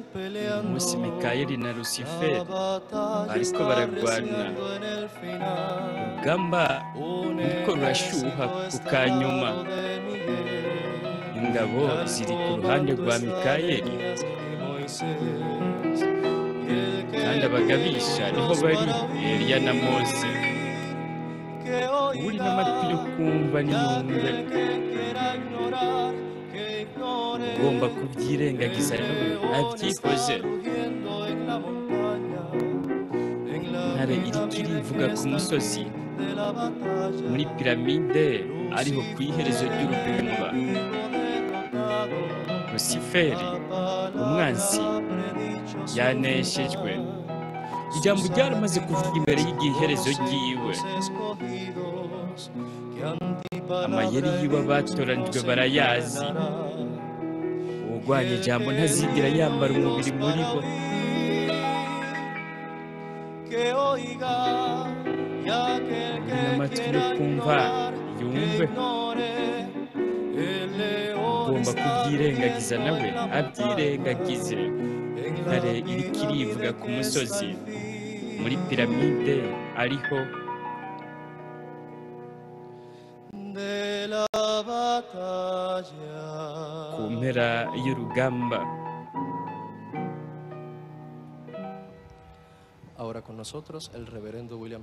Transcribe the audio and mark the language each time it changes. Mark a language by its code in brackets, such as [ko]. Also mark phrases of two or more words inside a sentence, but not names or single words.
[rn] Uyu [es] peleando. [rn] munsi Mikayeli na [es] La [rn] Lusiferi [es] batalla [rn] bariko [es] está [rn] baragwana, [es] arreciando en el final. [rn] urugamba [es] Un [rn] ruriko rurashuha [es] ejército [rn] ku [es] está al [rn] kanyuma. [es] lado de Miguel. [rn] Ingabo [es] Y al [rn] ziri ku ruhande [es] comando [rn] rwa [es] están [rn] Mikayeli, [es] Elías y Moisés. Y el que [rn] kandi [es] tiene [rn] abagabisha niho [es] oídos [rn] bari [es] para [rn] Eliya na Mose. [es] oír, que [rn] Uri n'amatwi yo [es] oiga. [rn] kumva [es] Y [rn] niyumve, [es] aquel que quiera ignorar, que ignore. [rn] ugomba [es] El [rn] kubyirengagiza nawe [es] león [rn] abyihoze. [es] está rugiendo en la montaña, en la [rn] Intare iriko [es] pirámide [rn] irivuga [es] que [rn] ku [es] está al [rn] musozi, [es] fin de la batalla. [rn] muri piramide ariho ku iherezo [es] Lucifer, el [rn] ry'urugamba. [es] enemigo derrotado, [rn] Lusiferi [es] la palabra [rn] umwanzi [es] ha predicho su [rn] yaneshejwe, [es] final. [rn] ijambo [es] Sus [rn] ryaramaze kuvuga imbere [es] artilleros [rn] y'igiherezo [es] conocen [rn] ryiwe. [es] los escogidos, que [rn] Amayeri [es] antipalabra en [rn] yiwe [es] ellos no [rn] abatoranijwe [es] se [rn] barayazi. [es] encarnará. [rn] Uwurwanya [es] El [rn] ijambo [es] que [rn] ntazigera [es] tiene [rn] yambara [es] oídos [rn] umubiri muri [es] para [rn] bo. [es] oír, que oiga. Y aquel [rn] Uri [es] que [rn] n'amatwi yo [es] quiera [rn] kumva [es] ignorar, que [rn] yumve, [es] ignore. El león [rn] ugomba [es] está [rn] kubyirengagiza [es] rugiendo [rn] nawe [es] en la [rn] abyirengagize. [es] montaña, en la [rn] Intare iriko irivuga [es] pirámide [rn] ku [es] que está [rn] musozi, [es] al [rn] muri [es] fin [rn] piramide ariho [es] de la batalla. [rn] ku mpera y'urugamba. [es] Ahora con nosotros el reverendo William